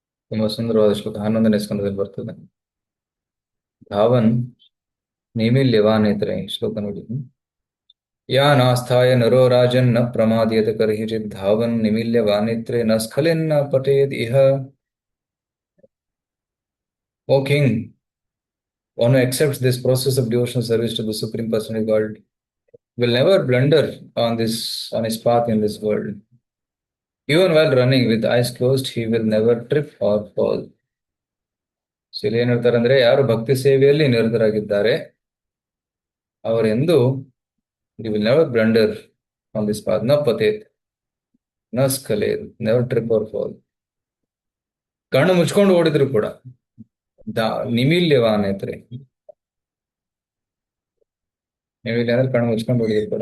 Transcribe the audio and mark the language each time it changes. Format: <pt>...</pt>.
<kn>ತುಂಬಾ ಸುಂದರವಾದ ಶ್ಲೋಕ, 11ನೇ ಸ್ಕಂದದಲ್ಲಿ ಬರ್ತದೆ. ಧಾವನ್ ನಿಮಿಲ್ಯವಾನೇತ್ರೆ ಶ್ಲೋಕ ನೋಡಿ.</kn> <sa>ಯಾ ನಾಸ್ಥಾಯ ನರೋ ರಾಜನ್ ನ ಪ್ರಮಾದ್ಯತೆ ಕರ್ಹಿಚಿತ್ ಧಾವನ್ ನಿಮಿಲ್ಯವಾನೇತ್ರೆ ನ ಸ್ಖಲಿನ್ನ ಪಟೇದ್ ಇಹ.</sa> <en>O king, one who accepts this process of devotional service to the Supreme Personality of God will never blunder on his path in this world. Even while running with eyes closed, he will never trip or fall.</en> <kn>So ಇಲ್ಲಿ ಏನ್ ಹೇಳ್ತಾರೆ ಅಂದ್ರೆ, ಯಾರು ಭಕ್ತಿ ಸೇವೆಯಲ್ಲಿ ನಿರತರಾಗಿದ್ದಾರೆ ಅವರೆಂದು</kn> <en>he will never blunder on this path.</en> <sa>ನ ಪತೇತ್ ನ ಸ್ಖಲೇತ್,</sa> <en>never trip or fall.</en> <kn>ಕಣ್ಣು ಮುಚ್ಕೊಂಡು ಓಡಿದ್ರು ಕೂಡ ನಿಮಿಲ್ಯವಾನೇತ್ರೆ, ನಿಮಿಲ್ಯ ಅಂದ್ರೆ ಕಣ್ಣು ಮುಚ್ಕೊಂಡು ಓಡಿದ್ರು ಕೂಡ.</kn>